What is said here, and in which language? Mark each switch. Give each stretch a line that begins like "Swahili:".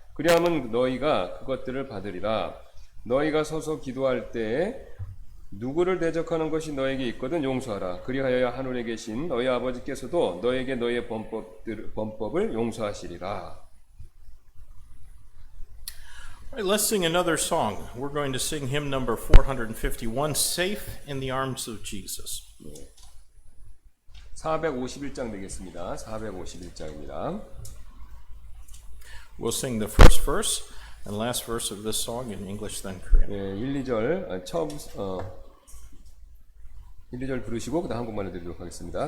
Korean: 그리하면 너희가 그것들을 받으리라. 너희가 서서 기도할 때 누구를 대적하는 것이 너에게 있거든 용서하라. 그리하여야 하늘에 계신 너희 아버지께서도 너에게 너희의 범법을 용서하시리라.
English: All right, let's sing another song. We're going to sing hymn number 451, Safe in the Arms of Jesus.
Korean: 451장 되겠습니다. 451장입니다.
English: We'll sing the first verse and last verse of this song in English, then Korean.
Korean: 예, 1, 2절 1, 2절 부르시고 그다음 한국말로 드리도록 하겠습니다.